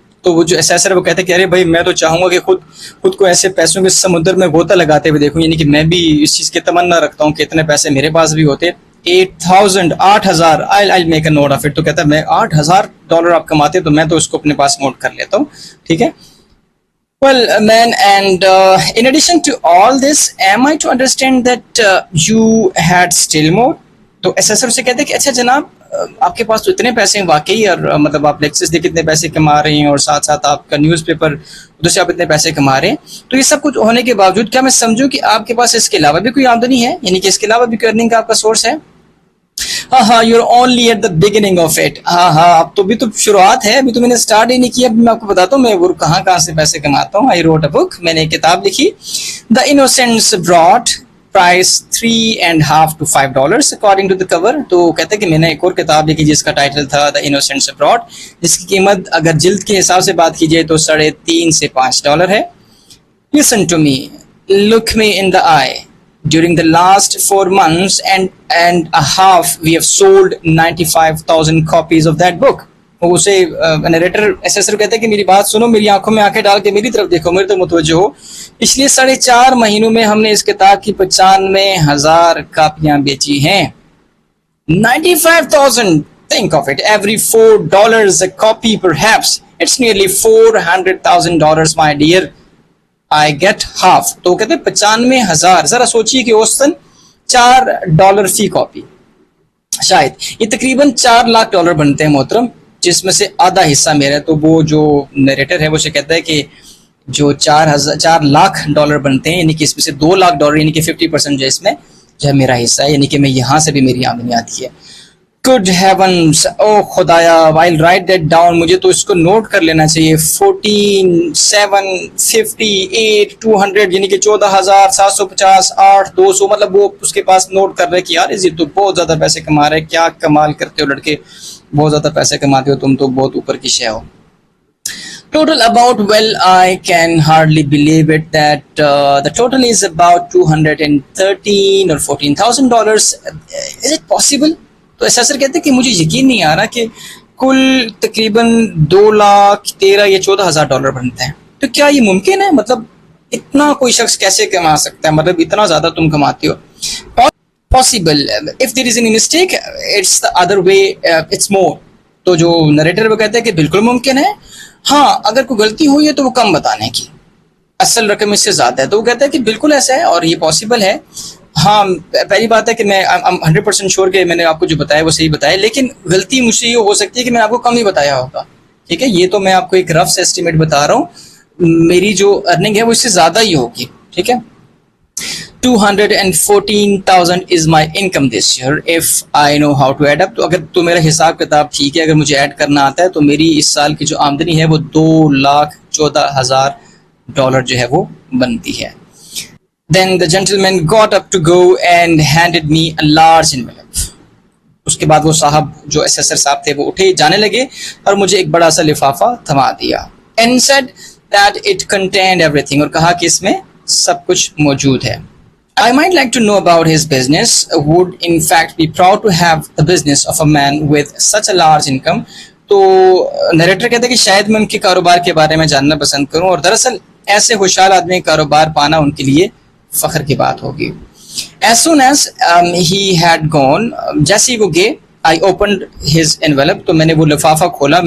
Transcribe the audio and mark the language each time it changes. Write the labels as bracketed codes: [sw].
[ur] تو وہ جو اسیسر وہ کہتے ہیں کہ ارے بھائی میں تو چاہوں گا کہ خود کو ایسے پیسوں کے سمندر میں غوطہ لگاتے ہوئے دیکھوں, یعنی کہ میں بھی اس چیز کی تمنا رکھتا ہوں کہ اتنے پیسے میرے پاس بھی ہوتے. [en] 8,000 I'll make a note of it. [ur] تو کہتا ہے میں $8,000 آپ کماتے تو میں تو اس کو اپنے پاس نوٹ کر لیتا ہوں. ٹھیک ہے. [en] Well, man, and in addition to all this, am I to understand that you had still more? [ur] تو اسیسر سے کہتے ہیں کہ اچھا جناب, آپ کے پاس تو اتنے پیسے ہیں واقعی, اور مطلب آپ لیکچرز دے کتنے پیسے کما رہے ہیں, اور ساتھ ساتھ آپ کا نیوز پیپر ادھر سے آپ اتنے پیسے کما رہے ہیں. تو یہ سب کچھ ہونے کے باوجود کیا میں سمجھوں کہ آپ کے پاس اس کے علاوہ بھی کوئی آمدنی ہے, یعنی کہ اس کے علاوہ بھی کوئی ارننگ کا آپ کا سورس ہے؟ ہاں [en] you're only at the beginning of it. [ur] اب تو بھی تو شروعات ہے, ابھی تو میں نے اسٹارٹ ہی نہیں کیا. ابھی میں آپ کو بتاتا ہوں میں وہ کہاں سے پیسے کماتا ہوں. [en] I wrote a book, [ur] میں نے ایک کتاب لکھی. [en] The Innocents Abroad, price $3.5 to $5 according to the cover. [ur] تو کہتے ہیں کہ میں نے ایک اور کتاب لکھی جس کا ٹائٹل تھا The Innocents Abroad, جس کی قیمت اگر جلد کے حساب سے بات کی جائے تو $3.5 سے $5 ہے. [en] Listen to me, look me in the eye. During the last 4 months and a half, we have sold 95,000 copies of that book. [ur] اسے نریٹر اسیسر کہتے ہیں کہ میری بات سنو, میری آنکھوں میں آنکھیں ڈال کے میری طرف دیکھو, میرے تو متوجہ ہو. پچھلے 4.5 مہینوں میں ہم نے اس کتاب کی 95,000 کاپیاں بیچی ہیں. [en] 95,000, think of it, every $4 a copy perhaps. It's nearly $400,000 my dear. I get half. [ur] تو کہتے ہیں 95,000, ذرا سوچیے کہ اوسطاً $4 فی کاپی, شاید یہ تقریباً $4 لاکھ بنتے ہیں محترم, جس میں سے آدھا حصہ میرا ہے. تو وہ جو نریٹر ہے وہ سے کہتا ہے کہ جو $4 لاکھ بنتے ہیں, یعنی کہ اس میں سے $2 لاکھ یعنی کہ 50% جو اس میں جو ہے میرا حصہ ہے, یعنی کہ میں یہاں سے بھی میری آمدنی آتی ہے. [en] Good heavens, oh خدایا, I'll write that down. [ur] مجھے تو اس کو نوٹ کر لینا چاہیے. 14, 7, 58, 200, یعنی کہ 14,750, 8, 200, مطلب وہ اس کے پاس نوٹ کر رہے کہ یار یہ تو بہت زیادہ پیسے کما رہے, کیا کمال کرتے ہو لڑکے, بہت زیادہ پیسے کماتے ہو تم, تو بہت اوپر کی شے ہو. [en] Total about, well, I can hardly believe it that the total is about $213 or $14,000. Is it possible? [ur] تو اسیسر کہتے ہیں کہ مجھے یقین نہیں آ رہا کہ کل تقریباً $2,13,000 یا $14,000 بنتے ہیں. تو کیا یہ ممکن ہے؟ مطلب اتنا کوئی شخص کیسے کما سکتا ہے, مطلب اتنا زیادہ تم کماتے ہو. [en] Possible if there is any mistake it's the other way, it's more. [ur] تو جو نریٹر وہ کہتا ہے کہ بالکل ممکن ہے, ہاں اگر کوئی غلطی ہوئی ہے تو وہ کم بتانے کی, اصل رقم اس سے زیادہ ہے. تو وہ کہتا ہے کہ بالکل ایسا ہے اور یہ پاسبل ہے. ہاں پہلی بات ہے کہ میں 100% شیور کہ میں نے آپ کو جو بتایا وہ صحیح بتایا, لیکن غلطی مجھ سے یہ ہو سکتی ہے کہ میں آپ کو کم ہی بتایا ہوگا. ٹھیک ہے, یہ تو میں آپ کو ایک رف ایسٹیمیٹ بتا رہا ہوں, میری جو ارننگ ہے وہ اس سے زیادہ ہی ہوگی. ٹھیک ہے, [en] 214,000 is my income this year if I know how to add up. [ur] تو اگر تو میرا حساب کتاب ٹھیک ہے, اگر مجھے ایڈ کرنا آتا ہے تو میری اس سال کی جو آمدنی ہے وہ $2,14,000 جو ہے وہ بنتی ہے. [en] Then the gentleman got up to go and handed me a large envelope. [ur] اس کے بعد وہ صاحب جو اسیسر صاحب تھے وہ اٹھے جانے لگے اور مجھے ایک بڑا سا لفافہ تھما دیا. [en] And said that it contained everything, [ur] اور کہا کہ اس میں سب کچھ موجود ہے. [en] I might like to know about his business. Would in fact be proud to have the business of a man with such a large income. [ur] تو narrator کہتا ہے کہ شاید میں ان کے کاروبار کے بارے میں جاننا پسند کروں, اور دراصل ایسے خوشحال آدمی کاروبار پانا ان کے لیے فخر کی بات ہوگی. [en] As soon as he had gone, [ur] جیسے ہی وہ گئے, [en] I opened his envelope, [ur] تو میں نے وہ لفافہ کھولا.